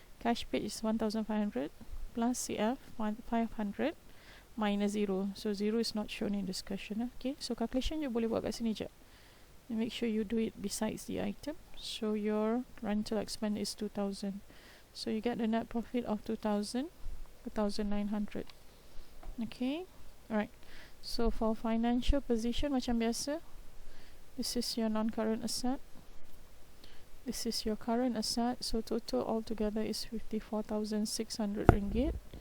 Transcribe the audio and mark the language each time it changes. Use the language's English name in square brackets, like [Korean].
[English] Cash paid is 1,500 plus CF 500 minus 0. So 0 is not shown in this question. Okay, so calculation you [Malay] boleh buat kat sini je. [English] You make sure you do it besides the item. So your rental expense is 2,000. So you get the net profit of 2,000, 2,900. Okay, alright. So for financial position [Malay] macam biasa, [English] this is your non-current asset, this is your current asset, so total altogether is 54,600 ringgit.